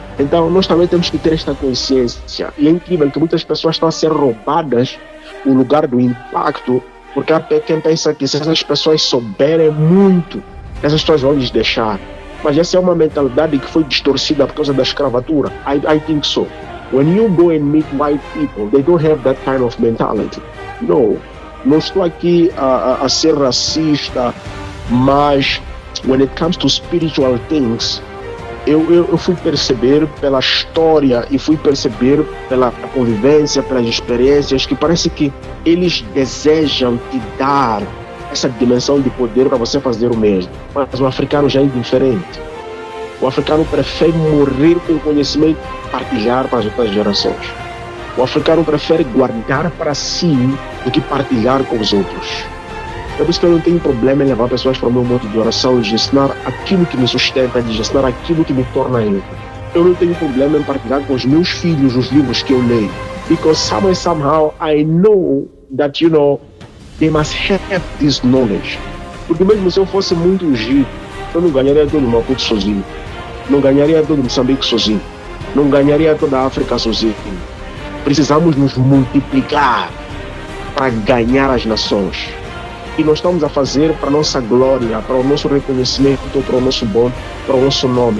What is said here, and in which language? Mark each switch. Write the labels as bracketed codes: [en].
[pt] Então, nós também temos que ter esta consciência. E é incrível que muitas pessoas estão a ser roubadas o lugar do impacto, porque há quem pensa que se essas pessoas souberem muito, essas pessoas vão lhes deixar. Mas essa é uma mentalidade que foi distorcida por causa da escravatura. [en] I think so. When you go and meet white people, they don't have that kind of mentality. [pt] No, não estou aqui a ser racista, mas [en] when it comes to spiritual things, [pt] eu fui perceber pela história e fui perceber pela convivência, pelas experiências, que parece que eles desejam te dar essa dimensão de poder para você fazer o mesmo. Mas o africano já é diferente. O africano prefere morrer com conhecimento e partilhar para as outras gerações. O africano prefere guardar para si do que partilhar com os outros. É por isso que eu não tenho problema em levar pessoas para o meu modo de oração, de ensinar aquilo que me sustenta, de ensinar aquilo que me torna eu. Eu não tenho problema em partilhar com os meus filhos os livros que eu leio. [en] Because somehow I know that, they must have this knowledge. [pt] Porque mesmo se eu fosse muito ungido, eu não ganharia todo o Maputo sozinho. Não ganharia todo Moçambique sozinho. Não ganharia toda a África sozinho. Precisamos nos multiplicar para ganhar as nações. E nós estamos a fazer para a nossa glória, para o nosso reconhecimento, para o nosso bom, para o nosso nome.